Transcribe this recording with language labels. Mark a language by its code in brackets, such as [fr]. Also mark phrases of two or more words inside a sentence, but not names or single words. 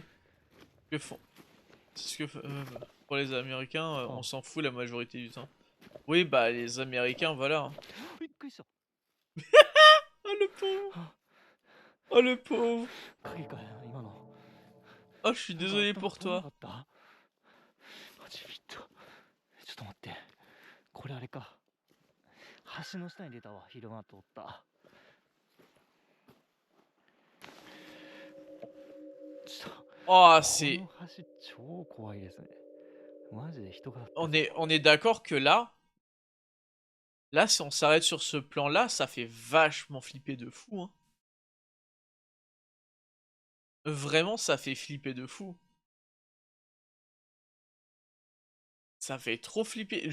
[fr] Que font? C'est ce que pour les Américains, on s'en fout la majorité du temps. Oui, bah les Américains, voilà. Hein. [ja] びっくりした。 [fr] Oh le pauvre. Oh le pauvre. [ja] 影かよ、今の。 [fr] Oh, je suis désolé pour [ja] なん [fr] toi. [ja] かあった？初めて。ちょっと待って。これあれか。橋の下に出たわ、昼間通った。 [fr] Oh, c'est... [ja] この橋超怖いですね。マジで人が。 [fr] On est d'accord que là, si on s'arrête sur ce plan-là, ça fait vachement flipper de fou. Hein. Vraiment, ça fait flipper de fou. Ça fait trop flipper.